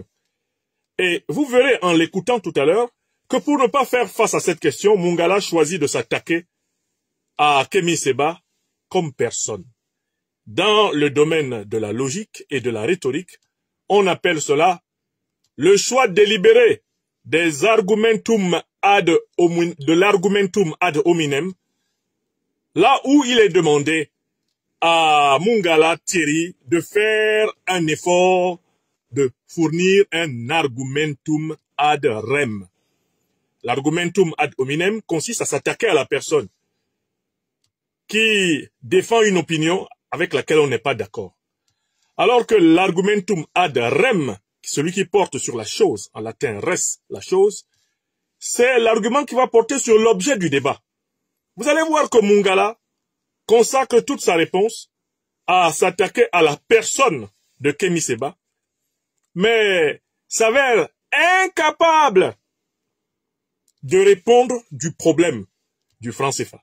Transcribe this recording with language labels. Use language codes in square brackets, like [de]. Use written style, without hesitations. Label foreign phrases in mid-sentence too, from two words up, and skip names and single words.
[fr] Et vous verrez en l'écoutant tout à l'heure que pour ne pas faire face à cette question, Mungala choisit de s'attaquer à Kémi Séba comme personne. Dans le domaine de la logique et de la rhétorique, on appelle cela le choix délibéré des argumentum de l' [la] argumentum ad hominem, [fr] là où il est demandé à Mungala Thierry de faire un effort de fournir un [la] argumentum ad rem. [fr] L' [la] argumentum ad hominem [fr] consiste à s'attaquer à la personne qui défend une opinion avec laquelle on n'est pas d'accord. Alors que l' [la] argumentum ad rem, [fr] celui qui porte sur la chose, en latin res, la chose, c'est l'argument qui va porter sur l'objet du débat. Vous allez voir que Mungala consacre toute sa réponse à s'attaquer à la personne de Kémy Séba, mais s'avère incapable de répondre du problème du franc CFA.